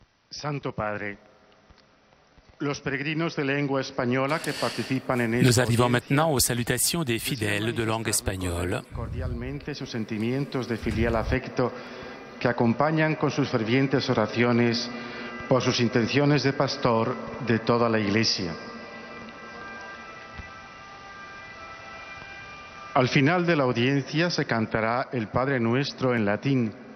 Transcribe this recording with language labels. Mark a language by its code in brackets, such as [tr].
[es] Santo Padre, los peregrinos de lengua española que participan en [fr] Nous arrivons maintenant aux salutations des fidèles de langue espagnole. [es] Cordialmente sus sentimientos de filial afecto que acompañan con sus fervientes oraciones por sus intenciones de pastor de toda la Iglesia. Al final de la audiencia se cantará el Padre Nuestro en latín.